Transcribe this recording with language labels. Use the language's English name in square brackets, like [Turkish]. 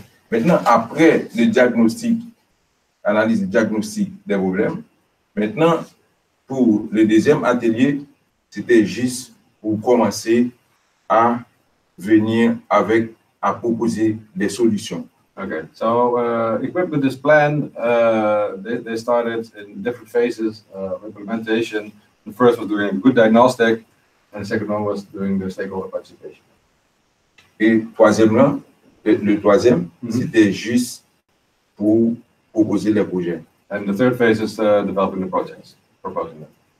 [French] Maintenant, après le diagnostic, analyse et diagnostic des problèmes, maintenant, pour le deuxième atelier, c'était juste pour commencer à venir à proposer des solutions. [English] Okay, so equipped with this plan, they started in different phases of implementation. The first was doing a good diagnostic, and the second one was doing the stakeholder participation. [French] Et troisièmement, le troisième, c'était juste pour proposer les projets. [English] And the third phase is developing the projects, proposing them.